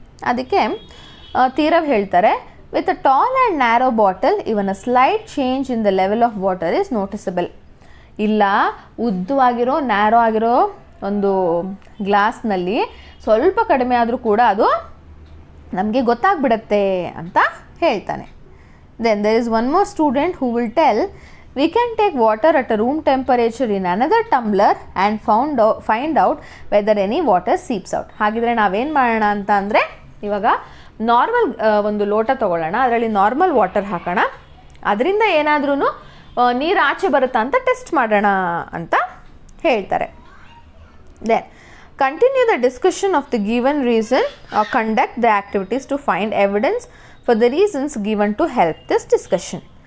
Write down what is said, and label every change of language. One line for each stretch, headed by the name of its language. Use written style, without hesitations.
Kannada: ಅದಕ್ಕೆ ತೀರವ್ ಹೇಳ್ತಾರೆ,
English: With a tall and narrow bottle even a slight change in the level of water is noticeable.
Kannada: ಇಲ್ಲ, ಉದ್ದವಾಗಿರೋ narrow ಆಗಿರೋ ಒಂದು ಗ್ಲಾಸ್ನಲ್ಲಿ ಸ್ವಲ್ಪ ಕಡಿಮೆ ಆದರೂ ಕೂಡ ಅದು ನಮಗೆ ಗೊತ್ತಾಗ್ಬಿಡತ್ತೆ ಅಂತ ಹೇಳ್ತಾನೆ.
English: Then there is one more student who will tell, we can take water at a room temperature in another tumbler and find out whether any water seeps out.
Kannada: ಹಾಗಿದ್ರೆ ನಾವೇನು ಮಾಡೋಣ ಅಂತ ಅಂದರೆ, ಇವಾಗ ನಾರ್ಮಲ್ ಒಂದು ಲೋಟ ತೊಗೊಳ್ಳೋಣ, ಅದರಲ್ಲಿ ನಾರ್ಮಲ್ ವಾಟರ್ ಹಾಕೋಣ, ಅದರಿಂದ ಏನಾದ್ರೂ ನೀರು ಆಚೆ ಬರುತ್ತಾ ಅಂತ ಟೆಸ್ಟ್ ಮಾಡೋಣ ಅಂತ ಹೇಳ್ತಾರೆ.
English: Then continue the discussion of the given reason or conduct the activities to find evidence for the reasons given to help this discussion.